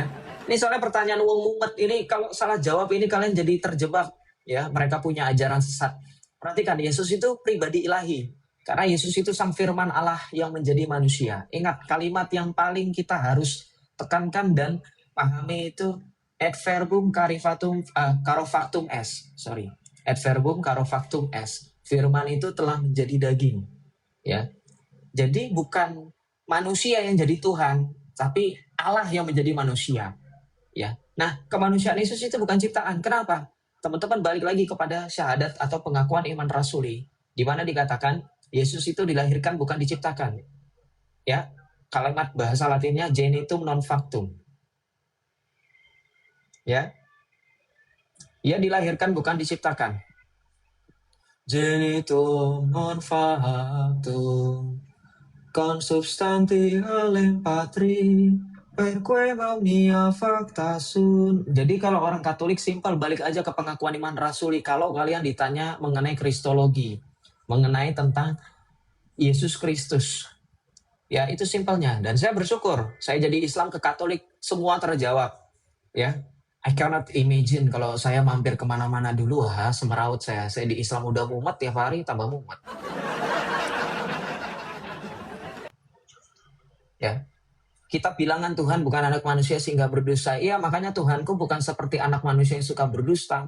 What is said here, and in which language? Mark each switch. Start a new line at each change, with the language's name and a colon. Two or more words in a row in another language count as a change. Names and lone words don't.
Indonesian: Ini soalnya pertanyaan uang mumet ini kalau salah jawab ini kalian jadi terjebak ya, mereka punya ajaran sesat. Perhatikan Yesus itu pribadi ilahi. Karena Yesus itu sang firman Allah yang menjadi manusia. Ingat kalimat yang paling kita harus tekankan dan pahami itu
Latin: et verbum carofactum est.
Indonesian: Sorry.
Latin: Et verbum carofactum est.
Indonesian: Firman itu telah menjadi daging. Ya. Jadi bukan manusia yang jadi Tuhan, tapi Allah yang menjadi manusia. Ya. Nah, kemanusiaan Yesus itu bukan ciptaan. Kenapa? Teman-teman balik lagi kepada syahadat atau pengakuan iman rasuli, di mana dikatakan Yesus itu dilahirkan bukan diciptakan. Ya. Kalimat bahasa Latinnya
Latin: genitum non factum.
Indonesian: Ya. Ia dilahirkan bukan diciptakan.
Latin: Genitum non factum consubstanti alem patri perque omnia facta sunt.
Indonesian: Jadi kalau orang Katolik simpel, balik aja ke pengakuan iman rasuli. Kalau kalian ditanya mengenai kristologi, mengenai tentang Yesus Kristus, ya itu simpelnya. Dan saya bersyukur, saya jadi Islam ke Katolik semua terjawab. Ya,
English: I cannot imagine
Indonesian: kalau saya mampir kemana-mana dulu, semeraut saya. Saya di Islam udah mumet tiap hari, tambah mumet. Ya, kita bilangan Tuhan bukan anak manusia sehingga berdosa. Iya, makanya Tuhanku bukan seperti anak manusia yang suka berdusta.